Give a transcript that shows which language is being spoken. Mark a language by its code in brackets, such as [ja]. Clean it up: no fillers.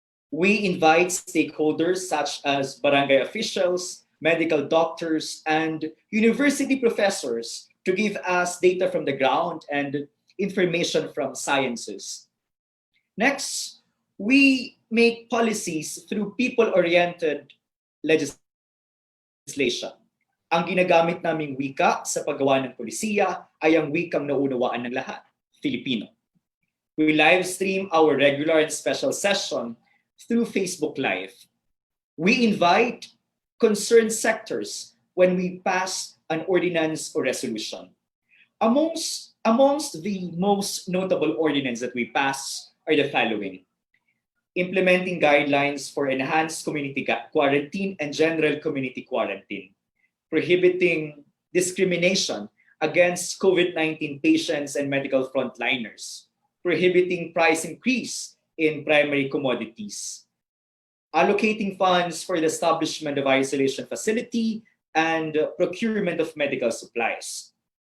[en] We invite stakeholders such as barangay officials, medical doctors, and university professors to give us data from the ground and information from sciences. Next, we make policies through people-oriented legislation. [tl] Ang ginagamit naming wika sa paggawa ng polisiya ay ang wikang naunawaan ng lahat, Filipino. [en] We live stream our regular and special session through Facebook Live. We invite concerned sectors when we pass an ordinance or resolution. Amongst the most notable ordinance that we pass are the following: implementing guidelines for enhanced community quarantine and general community quarantine, prohibiting discrimination against COVID-19 patients and medical frontliners, prohibiting price increase in primary commodities, allocating funds for the establishment of isolation facility and procurement of medical supplies,